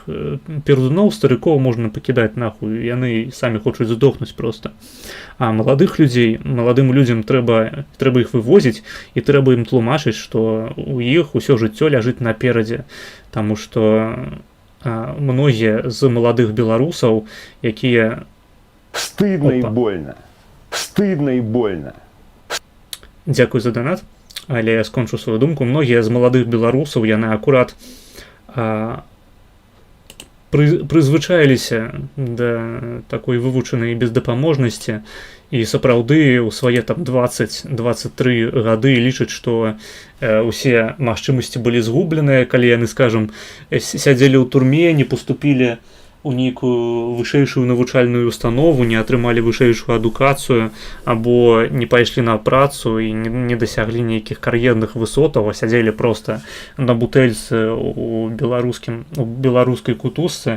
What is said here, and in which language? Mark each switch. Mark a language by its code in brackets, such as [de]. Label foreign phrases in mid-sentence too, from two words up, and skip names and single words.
[be] Пердуноў, старыкоў можна пакідаць нахуй, яны самі хочуць здохнуць проста. А маладых людзей, маладым людзям трэба іх вывозіць, і трэба ім тлумачыць, што у іх усё жыццё ляжыць наперадзе. Таму што многія з маладых беларусаў, якія [ru] Стыдно и Опа. больно. Стыдно и больно. [be] Дзякуй за донат, але я скончу сваю думку. Многія з маладых беларусаў яны акурат прызвычаіліся да такой вывучанай бездапаможнасці і сапраўды ў свае там 20-23 гады лічаць, што усе магчымасці былі згубленыя, калі яны, скажам, сядзелі ў турме, не паступілі у нейкую вышэйшую навучальную установу, не атрымалі вышэйшую адукацыю або не пайшлі на працу і не дасяглі нейкіх кар'ерных высотаў, а сядзелі проста на бутэльцы у беларускай кутузцы.